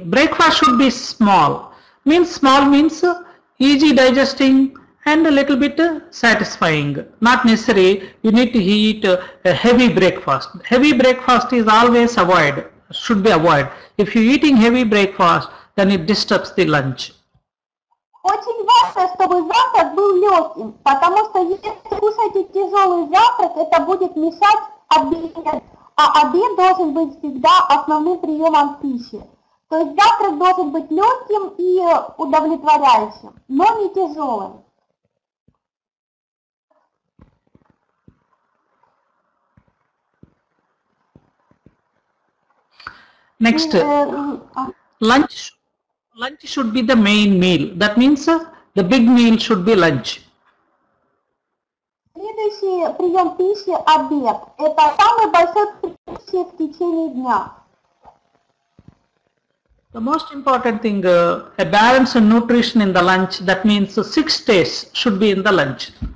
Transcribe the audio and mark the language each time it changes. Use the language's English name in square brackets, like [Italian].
[English] Breakfast should be small. Small means easy digesting and a little bit satisfying. Not necessary you need to eat a heavy breakfast. Heavy breakfast is always avoided, should be avoided. If you're eating heavy breakfast, then it disturbs the lunch. [Russian] Очень важно, чтобы завтрак был легким, потому что если кушаете тяжелый завтрак, это будет мешать обеду, а обед должен быть всегда основным приемом пищи. То есть завтрак должен быть легким и удовлетворяющим, но не тяжелым. [English] Next, lunch should be the main meal. That means the big meal should be lunch. [Russian] Следующий прием пищи – обед. Это самый большой прием в течение дня. [English] The most important thing, a balanced nutrition in the lunch. That means 6 tastes should be in the lunch.